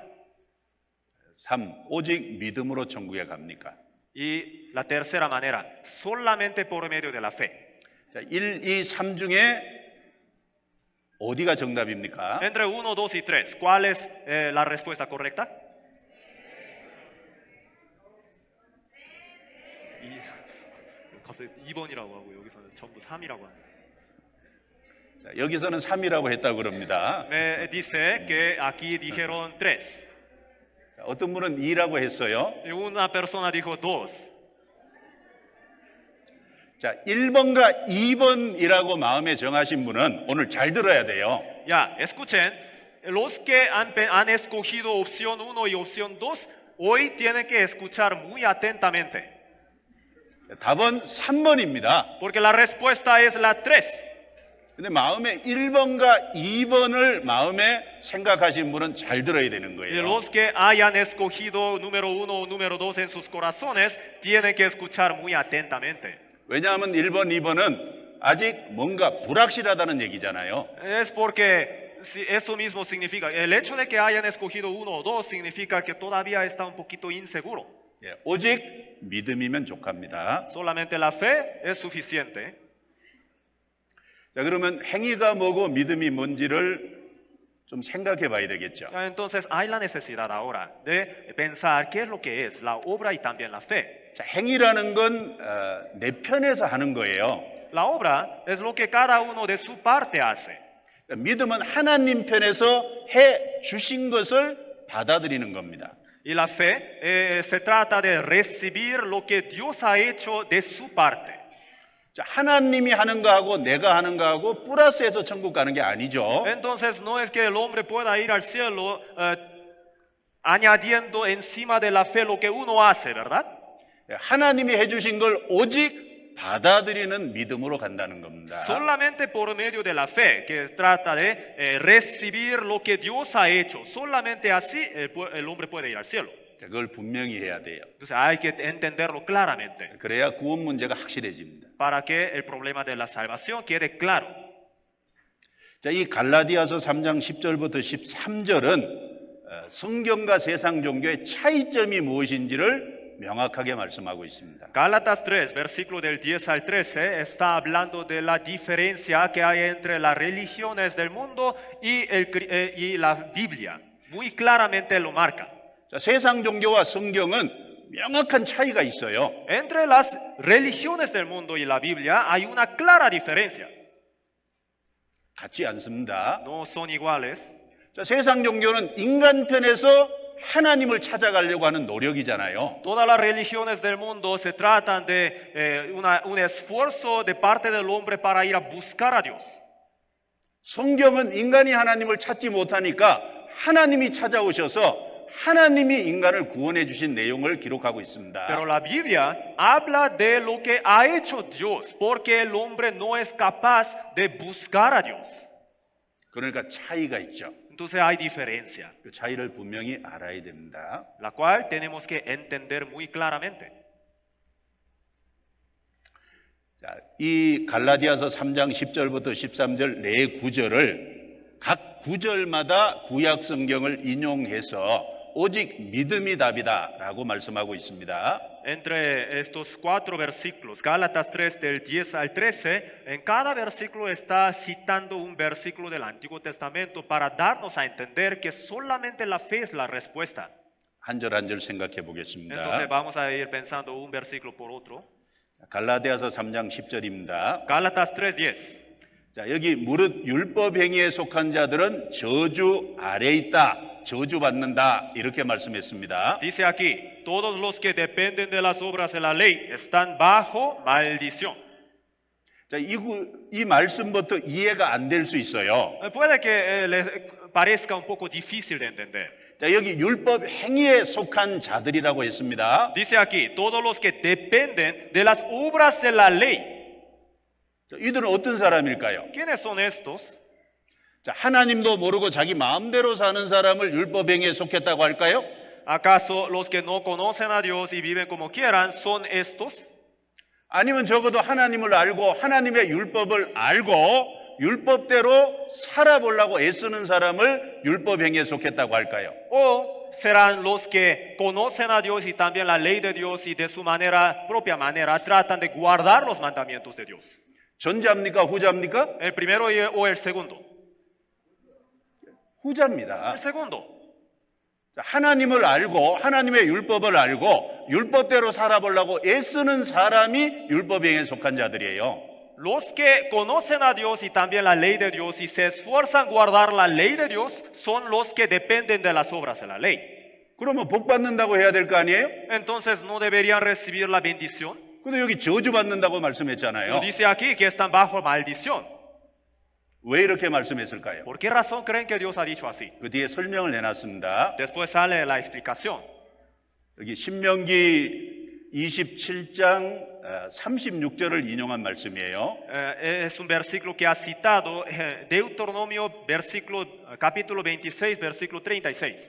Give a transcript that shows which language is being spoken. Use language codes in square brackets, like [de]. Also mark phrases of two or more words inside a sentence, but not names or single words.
[ko] 3. 오직 믿음으로 천국에 갑니까? [es] Y la tercera manera, solamente por medio de la fe. [ko] 자, 1, 2, 3 중에 어디가 정답입니까? [es] Entre 1, 2 y 3, ¿cuál es la respuesta correcta? [ko] 갑자기 2번이라고 하고 여기서는 전부 3이라고 합니다. 자, 여기서는 3이라고 했다고 그럽니다. [es] Me dice que aquí dijeron 3. [ko] 자, 어떤 분은 2라고 했어요. [es] Y una persona dijo 2. [ko] 자, 1번과 2번이라고 마음에 정하신 분은 오늘 잘 들어야 돼요. [es] Ya, escuchen, los que han escogido opción 1 y opción 2, hoy tienen que escuchar muy atentamente. [ko] 답은 3번입니다. [es] Porque la respuesta es la 3. [ko] 근데 마음에 1번과 2번을 마음에 생각하신 분은 잘 들어야 되는 Y 거예요. [es] los que hayan escogido número 1 o número 2 en sus corazones, tienen que escuchar muy atentamente. [ko] 왜냐하면 1번, 2번은 아직 뭔가 불확실하다는 얘기잖아요. [es] Es porque eso mismo significa, el hecho de que hayan escogido 1 o 2 significa que todavía está un poquito inseguro. [ko] 예, 오직 믿음이면 족합니다. [es] Solamente la fe es suficiente. [ko] 자, 그러면 행위가 뭐고 믿음이 뭔지를 좀 생각해 봐야 되겠죠. [es] Entonces hay la necesidad ahora de pensar qué es lo que es la obra y también la fe. [ko] 자, 행위라는 건 내 편에서 하는 거예요. [es] La obra es lo que cada uno de su parte hace. [ko] 믿음은 하나님 편에서 해 주신 것을 받아들이는 겁니다. [es] Y la fe se trata de recibir lo que Dios ha hecho de su parte. [ko] 자, 하나님이 하는 거하고 내가 하는 거하고 플러스해서 천국 가는 게 아니죠. [es] Entonces no es que el hombre pueda ir al cielo añadiendo encima de la fe lo que uno hace, ¿verdad? [ko] 하나님이 해주신 걸 오직 받아들이는 믿음으로 간다는 겁니다. [es] Solamente por medio de la fe, que trata de recibir lo que Dios ha hecho. Solamente así el hombre puede ir al cielo. [ko] 그걸 분명히 해야 돼요. [es] Entonces hay que entenderlo claramente [ko] 그래야 구원 문제가 확실해집니다. [es] para que el problema de la salvación quede claro. [ko] 자, 이 갈라디아서 3장 10절부터 13절은 성경과 세상 종교의 차이점이 무엇인지를 명확하게 말씀하고 있습니다. [es] Gálatas 3, versículo del 10 al 13, está hablando de la diferencia que hay entre las religiones del mundo y la Biblia. Muy claramente lo marca. [ko] 자, 세상 종교와 성경은 명확한 차이가 있어요. [es] Entre las religiones del mundo y la Biblia hay una clara diferencia. [ko] 같지 않습니다. [es] No son iguales. [ko] 자, 세상 종교는 인간 편에서 하나님을 찾아가려고 하는 노력이잖아요. [es] Todas las religiones del mundo se tratan de un esfuerzo de parte del hombre para ir a buscar a Dios. [ko] 성경은 인간이 하나님을 찾지 못하니까 하나님이 찾아오셔서 하나님이 인간을 구원해 주신 내용을 기록하고 있습니다. [es] Pero la Biblia habla de lo que ha hecho Dios, porque el hombre no es capaz de buscar a Dios. [ko] 그러니까 차이가 있죠. [es] Entonces hay diferencia, [ko] 그 차이를 분명히 알아야 됩니다. [es] la cual tenemos que entender muy claramente. [ko] 자, 이 갈라디아서 3장 10절부터 13절 네 구절을 각 구절마다 구약 성경을 인용해서 오직 믿음이 답이다라고 말씀하고 있습니다. [es] Entre estos 4 versículos, Gálatas 3 del 10 al 13, en cada versículo está citando un versículo del Antiguo Testamento para darnos a entender que solamente la fe es la respuesta. [ko] 한 절 한 절 생각해 보겠습니다. [es] Entonces vamos a ir pensando un versículo por otro. [ko] 갈라디아서 3장 10절입니다. [es] Gálatas 3:10. [ko] 자, 여기 무릇 율법 행위에 속한 자들은 저주 아래 있다. 저주받는다. 이렇게 말씀했습니다. [es] Dice aquí, todos los que dependen de las obras de la ley están bajo maldición. [ko] 자, 이 말씀부터 이해가 안 될 수 있어요. [es] Puede que les parezca un poco difícil de entender. [ko] 자, 여기 율법 행위에 속한 자들이라고 했습니다. [es] Dice aquí, todos los que dependen de las obras de la ley. [ko] 자, 이들은 어떤 사람일까요? [es] ¿Quiénes son estos? [ko] 자, 하나님도 모르고 자기 마음대로 사는 사람을 율법 행위에 속했다고 할까요? [es] ¿Acaso los que no conocen a Dios y viven como quieran son estos? [ko] 아니면 적어도 하나님을 알고 하나님의 율법을 알고 율법대로 살아보려고 애쓰는 사람을 율법 행위에 속했다고 할까요? [es] ¿O serán los que conocen a Dios y también la ley de Dios y de su propia manera tratan de guardar los mandamientos de Dios? [ko] 전자입니까? 후자입니까? [es] ¿El primero o el segundo? [ko] 후자입니다. [es] El segundo. [ko] 하나님을 알고 하나님의 율법을 알고 율법대로 살아보려고 애쓰는 사람이 율법 행위에 속한 자들이에요. [es] Los que conocen a Dios y también la ley de Dios y se esfuerzan a guardar la ley de Dios son los que dependen de las obras de la ley. [ko] 그러면 복 받는다고 해야 될 거 아니에요? [es] Entonces no deberían recibir la bendición. [ko] 근데 여기 저주 받는다고 말씀했잖아요. [es] Dice aquí que están bajo maldición. [ko] 왜 이렇게 말씀했을까요? [es] ¿Por qué razón creen que Dios ha dicho así? [ko] 그 뒤에 설명을 내놨습니다. [es] Después sale la explicación. [ko] 여기 신명기 27장 36절을 인용한 말씀이에요. [es] Es un versículo que ha citado Deuteronomio capítulo 26, versículo 36.